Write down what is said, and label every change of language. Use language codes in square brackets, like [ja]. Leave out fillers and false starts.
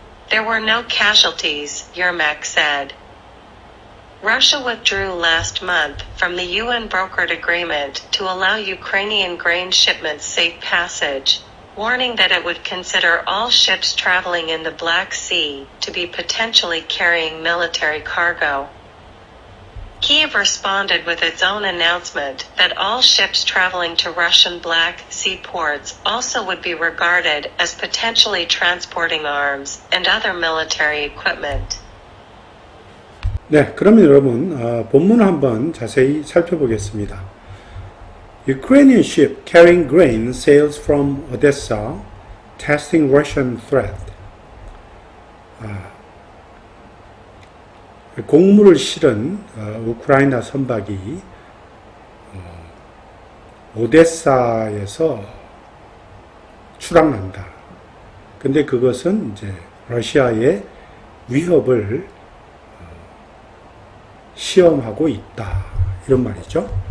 [en] There were no casualties, Yermak said. Russia withdrew last month from the UN-brokered agreement to allow Ukrainian grain shipments safe passage, warning that it would consider all ships traveling in the Black Sea to be potentially carrying military cargo. Kyiv responded with its own announcement that all ships traveling to Russian Black Sea ports also would be regarded as potentially transporting arms and other military equipment. [ko] 네, 그러면 여러분 본문을 한번 자세히 살펴보겠습니다. [en] Ukrainian ship carrying grain sails from Odessa, testing Russian threat. [ko] 곡물을 실은 우크라이나 선박이 오데사에서 출항한다. 근데 그것은 이제 러시아의 위협을 시험하고 있다. 이런 말이죠.